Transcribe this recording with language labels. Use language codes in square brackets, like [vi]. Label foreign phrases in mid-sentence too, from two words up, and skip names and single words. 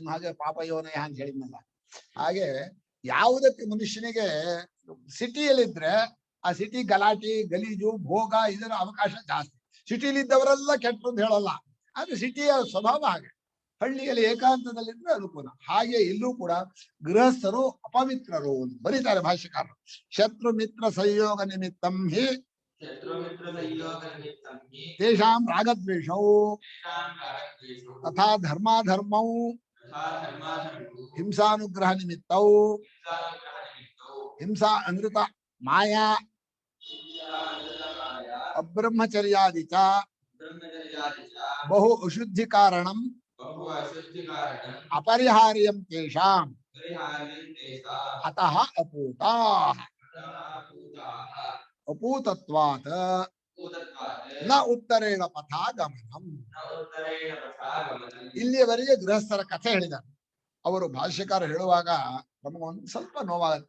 [kn] ಹಾಗೆ ಪಾಪ ಯೋನ ಅಂತ ಹೇಳಿದ್ನಲ್ಲ, ಹಾಗೆ ಯಾವುದಕ್ಕೆ ಮನುಷ್ಯನಿಗೆ ಸಿಟಿಯಲ್ಲಿದ್ರೆ ಆ ಸಿಟಿ ಗಲಾಟೆ, ಗಲೀಜು, ಭೋಗ ಇದರ ಅವಕಾಶ ಜಾಸ್ತಿ. ಸಿಟಿಲಿದ್ದವರೆಲ್ಲ ಕೆಟ್ಟದ್ದು ಹೇಳಲ್ಲ, ಆದ್ರೆ ಸಿಟಿಯ ಸ್ವಭಾವ ಹಾಗೆ. ಹಳ್ಳಿಯಲ್ಲಿ ಏಕಾಂತದಲ್ಲಿದ್ರೆ ಅನುಕೂಲ. ಹಾಗೆ ಇಲ್ಲೂ ಕೂಡ ಗೃಹಸ್ಥರು ಅಪವಿತ್ರರು ಅಂತ ಬರೀತಾರೆ ಭಾಷ್ಯಕಾರರು. [sa] ಶತ್ರು ಮಿತ್ರ ಸಂಯೋಗ ನಿಮಿತ್ತಂ ಹಿ ತೇಷಾಂ ರಾಗದ್ವೇಷೌ ತಥಾ ಧರ್ಮಾಧರ್ಮೌ ಹಿಂಸಾನುಗ್ರಹ ನಿಮಿತ್ತೌ ಹಿಂಸಾ ಅನೃತ ಮಾಯಾ ಅಬ್ರಹ್ಮಚರ್ಯಾದಿ ಚ ಬಹು ಅಶುದ್ಧಿ ಕಾರಣಂ ಅಪರಿಹಾರ್ಯಂ ತೇಷಾಂ ಅತಃ ಅಪೂತಾಃ ಅಪೂತತ್ವಾತ್ ನ ಉತ್ತರೇಣ ಪಥಾ ಗಮನಂ. [kn] ಇಲ್ಲಿಯವರೆಗೆ ಗೃಹಸ್ಥರ ಕಥೆ ಹೇಳಿದ್ದಾರೆ. ಅವರು ಭಾಷ್ಯಕಾರ ಹೇಳುವಾಗ ನಮಗೊಂದು ಸ್ವಲ್ಪ ನೋವಾಗುತ್ತೆ.